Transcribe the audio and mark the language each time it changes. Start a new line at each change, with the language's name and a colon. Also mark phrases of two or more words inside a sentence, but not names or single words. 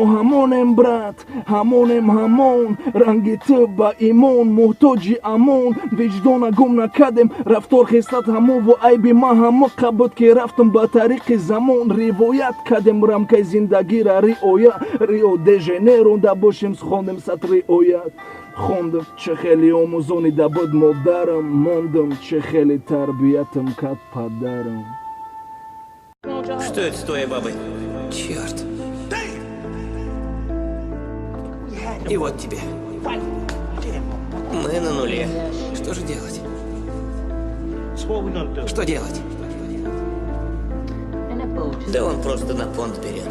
Tajik: ҳамонем брат ҳамонем ҳамон ранги ту ба имон муҳтоҷи амон виҷдона гум накардем рафтор хислат ҳамову айби ма ҳамоқа буд ки рафтум ба тариқи замон ривоят кардем рамкаи зиндагира риоя рио де женеро да бошем хондем сад риоят хондам чӣ хеле омӯзонида буд модарам мондам чӣ хеле тарбиятам кард падарам.
Russian: Что это с твоей бабой? Черт. И вот тебе. Мы на нуле. Что же делать? Что делать? Да он просто на понт берет.